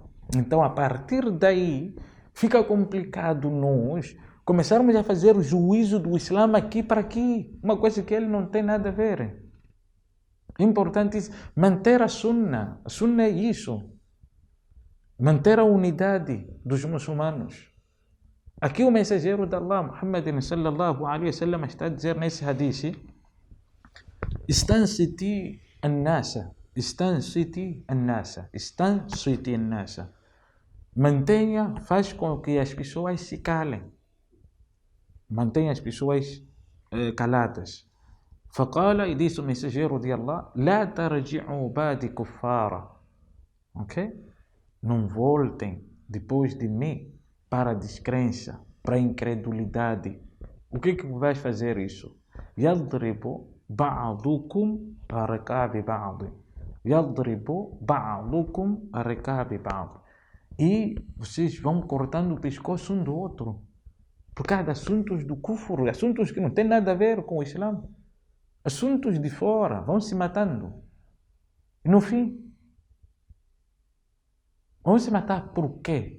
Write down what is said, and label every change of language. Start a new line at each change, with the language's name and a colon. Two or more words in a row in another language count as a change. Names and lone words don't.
Portuguese: Então, a partir daí, fica complicado nós começarmos a fazer o juízo do Islã aqui para aqui. Uma coisa que ele não tem nada a ver. É importante manter a Sunna. A Sunna é isso. Manter a unidade dos muçulmanos. Aqui o mensageiro de Allah, Muhammad
Arabic: صلى الله عليه وسلم,
Portuguese: está a dizer nesse hadith:
Arabic: استنصت الناس، استنصت الناس، استنصت الناس.
Portuguese: Mantenha, faz com que as pessoas se calem. Mantenha as pessoas caladas. فقال, e disse o mensageiro de Allah:
Arabic: لا ترجعوا بعد كفارا.
Portuguese: Ok? Não voltem depois de mim para a descrença, para a incredulidade. O que vais fazer isso?
Arabic: يضرب بعضكم ركاب بعض. يضرب بعضكم ركاب بعض.
Portuguese: E vocês vão cortando o pescoço um do outro. Por causa de assuntos do kufr, assuntos que não têm nada a ver com o Islã. Assuntos de fora, vão se matando. E no fim, vão se matar por quê?